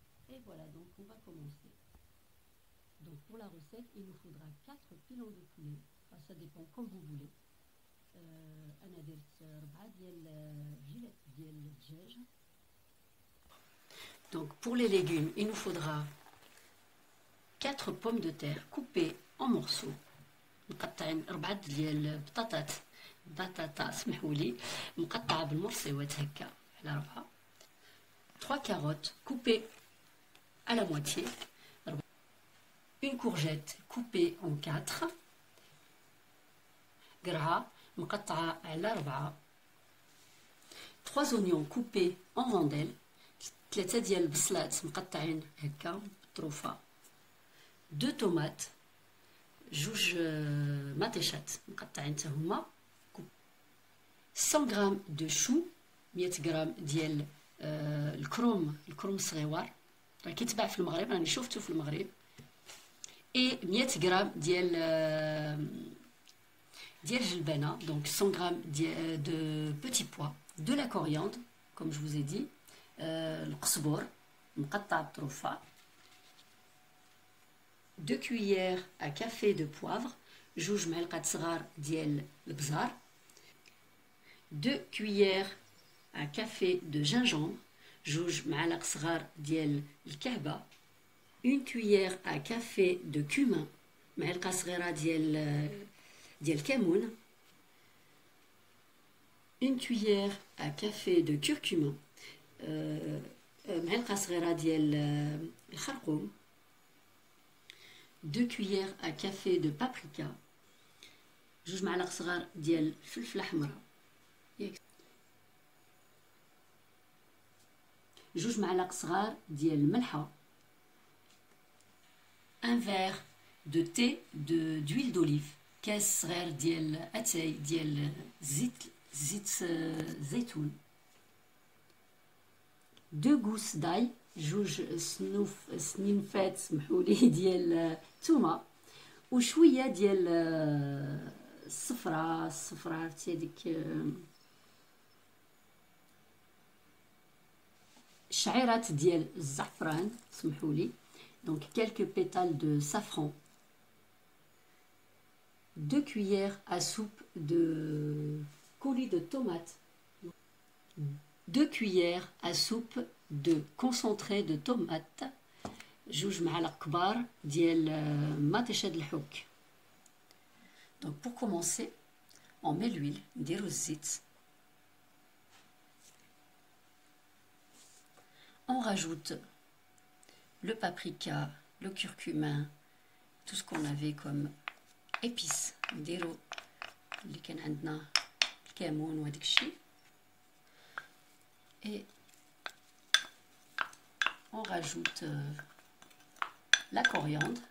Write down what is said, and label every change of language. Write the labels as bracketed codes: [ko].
[fr] Et voilà, donc on va commencer. Donc pour la recette, il nous faudra 4 pilons de poulet, enfin, ça dépend comme vous voulez. [ar] انا درت 4 ديال فيلات ديال الدجاج. [fr] Donc pour les légumes, il nous faudra 4 pommes de terre coupées en morceaux. [ar] مقطعين 4 ديال البطاطات بطاطا سمحولي مقطعه بالمرصيوات هكا على 4. [fr] 3 carottes coupées à la moitié. Une courgette coupée en 4. [ar] قرعه مقطعه على 4. [fr] 3 oignons coupés en rondelles. [ar] 3 ديال البصلات مقطعين هكا بطروفه. [fr] 2 tomates. [ar] 2 مطيشات مقطعين حتى هما. 100 غرام دو شو. 100 غرام ديال الكروم الصغيور راه كيتباع في المغرب، راني شفتو في المغرب. et 100 غرام ديال الجلبانه، donc 100 غرام de petits pois, de la coriandre comme je vous ai dit, القزبر مقطع بطروفه. [fr] 2 cuillères à café de poivre. [ar] 2 معلقات صغار ديال البزار. [fr] 2 cuillères à café de gingembre. [ar] 2 معالق صغار ديال الكعبه. [fr] 1 cuillère à café de cumin. [ar] معلقه صغيره ديال الكمون. [fr] 1 cuillère à café de curcuma. [ar] معلقه صغيره ديال الخرقوم. [fr] 2 cuillères à café de paprika. [ar] 2 معالق صغار ديال الفلفله حمراء. 2 معالق صغار ديال الملحه. [fr] 1 verre de thé d'huile d'olive. [ar] كاس صغير ديال اتاي ديال زيت زيتون. [fr] 2 gousses d'ail. [ar] 2 سنينفات سمحولي ديال الثومه. وشويه ديال الصفراء عرفتي هذيك شعيرات ديال الزعفران سمحولي. [fr] donc quelques pétales de safran. 2 cuillères à soupe de coulis de tomates. 2 cuillères à soupe de concentré de tomate. [ar] 2 معالق كبار ديال مطيشه د الحك. [fr] donc pour commencer on met l'huile, [ar] نديرو الزيت. [fr] on rajoute le paprika, le curcumin, tout ce qu'on avait comme épices. [ar] نديرو اللي كان عندنا الكمون وهداك الشيء. [fr] et on rajoute la coriandre.